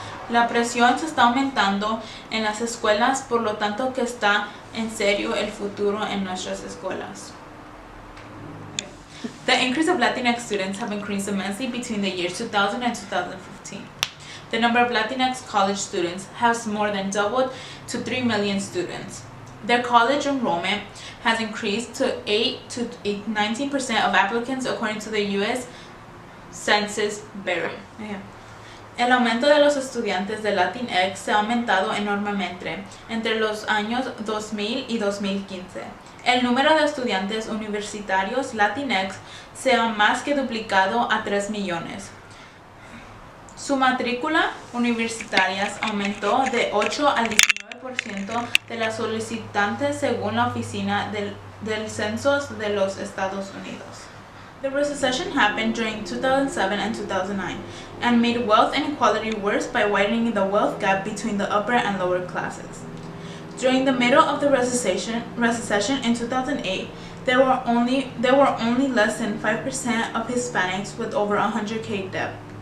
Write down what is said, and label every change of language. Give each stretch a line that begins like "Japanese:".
Spanish: La presión se está aumentando en las escuelas, por lo tanto que está en serio el futuro en nuestras escuelas.
English: The increase of Latinx students have increased immensely between the years 2000 and 2015. The number of Latinx college students has more than doubled to 3 million students. Their college enrollment has increased to 8 to 19% of applicants according to the U.S. Census Bureau.
Spanish: El aumento de los estudiantes de Latinx se ha aumentado enormemente entre los años 2000 y 2015. El número de estudiantes universitarios Latinx se ha más que duplicado a 3 millones. Su matrícula universitaria aumentó de 8 al 19% de las solicitantes según la Oficina del Censo de los Estados Unidos.
English: The recession happened during 2007 and 2009 and made wealth inequality worse by widening the wealth gap between the upper and lower classes. During the middle of the recession in 2008, there were only less than 5% of Hispanics with over $100K debt.